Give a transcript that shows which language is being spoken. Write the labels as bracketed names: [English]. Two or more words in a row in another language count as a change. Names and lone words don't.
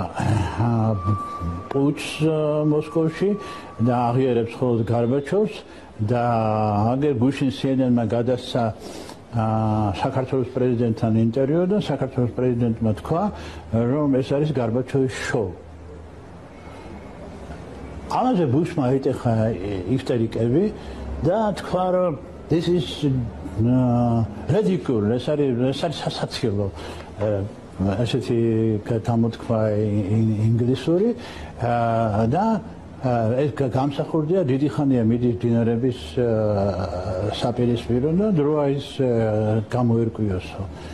[Georgian] პუჩს მოსკოვში და აღიარებს მხოლოდ გარბაჩოვს და აგერ ბუშინ CNN-მა გადასცა საქართველოს პრეზიდენტთან ინტერვიუ და საქართველოს პრეზიდენტმა თქვა, რომ ეს არის გარბაჩოვის შოუ. ამაზე ბუშმა იტეხა ისტერიკები და თქვა, რომ [English] this is ridiculous, [Georgian] ეს არის სასაცილო. ასეთი გამოთქვა ინგლისური და ეს გამსახურდია დიდი ხანია მიდის დინარების საპირისპირო და დროა ის გამოერკვიოსო.